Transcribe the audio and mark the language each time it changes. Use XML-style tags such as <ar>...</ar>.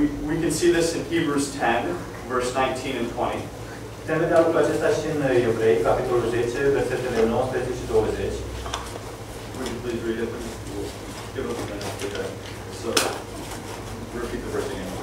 <en>We can see this in Hebrews 10, verse 19 and 20.</en> <ro>Putem vedea lucrul acesta și în Evrei, capitolul 10, versetele 19 și 20.</ro> <en>Would you please read it? Give us a minute. Okay. So, repeat the verse again.</en>